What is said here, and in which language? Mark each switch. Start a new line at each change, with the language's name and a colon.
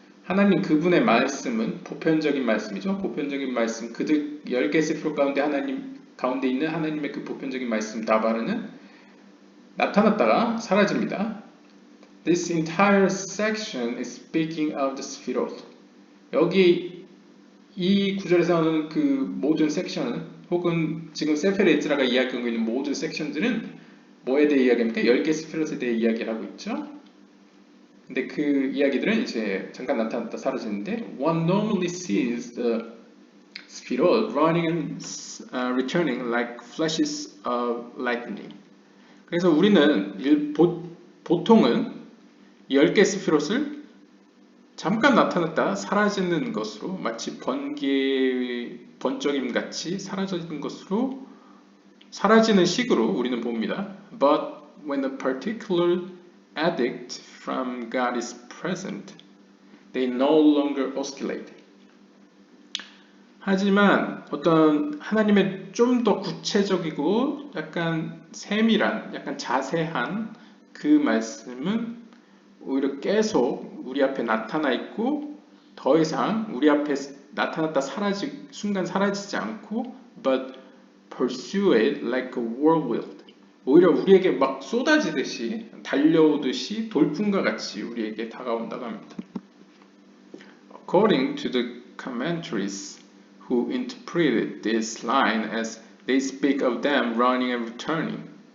Korean: 하나님 그분의 말씀은 보편적인 말씀이죠. 보편적인 말씀, 그들 10개 세피롯 가운데 하나님 가운데 있는 하나님의 그 보편적인 말씀 다바르는 나타났다가 사라집니다.
English: This entire section is speaking of the Sphirot.
Korean: 여기 이 구절에서 나오는 그 모든 섹션은 혹은 지금 세페르 에즈라가 이야기하고 있는 모든 섹션들은 뭐에 대해 이야기합니까? 10개 스피롯에 대해 이야기를 하고 있죠. 근데 그 이야기들은 이제 잠깐 나타났다 사라지는데
English: one normally sees the Sphirot running and returning like flashes of lightning.
Korean: 그래서 우리는 보통은 10개 스피롯을 잠깐 나타났다 사라지는 것으로 마치 번쩍임 같이 사라지는 것으로 사라지는 식으로 우리는 봅니다.
English: But when a particular edict from God is present, they no longer oscillate.
Korean: 하지만 어떤 하나님의 좀 더 구체적이고 약간 세밀한, 약간 자세한 그 말씀은 오히려 계속 우리 앞에 나타나 있고 더 이상 우리 앞에 나타났다 순간 사라지지 않고
English: but pursue it like a whirlwind.
Korean: 오히려 우리에게 막 쏟아지듯이 달려오듯이 돌풍과 같이 우리에게 다가온다고 합니다.
English: According to the commentaries who interpreted this line as they speak of them running and returning.